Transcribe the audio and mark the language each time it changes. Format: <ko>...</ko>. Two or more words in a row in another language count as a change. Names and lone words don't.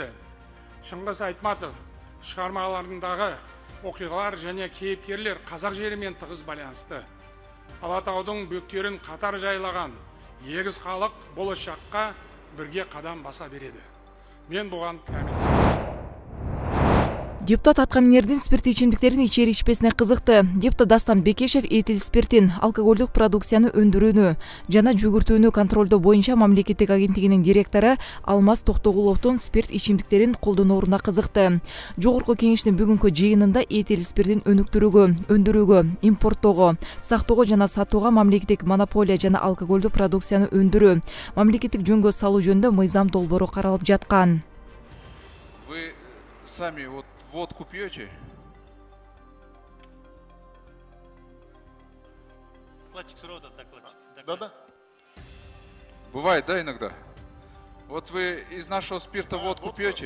<kk>Шыңғыс Айтматов шығармаларындағы оқиғалар және кейіпкерлер қазақ жерімен тығыз байланысты. Алатаудың бөктерін қатар жайлаған егіз халық болашаққа бірге қадам баса береді. Мен бұған кәміл.</kk> <ky>Депутат аткаминердин спирт ичимдиктерин ичери ичпесине кызыкты. Депутат Дастан Бекешев этил спиртин, алкоголдук продукцияны өндүрүүнү жана жүгүртүүнү контролдоо боюнча мамлекеттик агенттигинин директору Алмаз Токтогуловдун спирт ичимдиктерин колдонооруна кызыкты. Жогорку кеңештин бүгүнкү жыйынында этил спиртин өнүктүрүүгө, өндүрүүгө, импорттоого, сактоого жана сатууга мамлекеттик монополия жана алкоголдук продукцияны өндүрүү, мамлекеттик жөнгө салуу жөнүндө мыйзам долбоору каралып жаткан.</ky> <ru>Вы сами водку пьете? Докладчик рода, докладчик. Да. Бывает, да, иногда? Вот вы из нашего спирта водку пьете?</ru>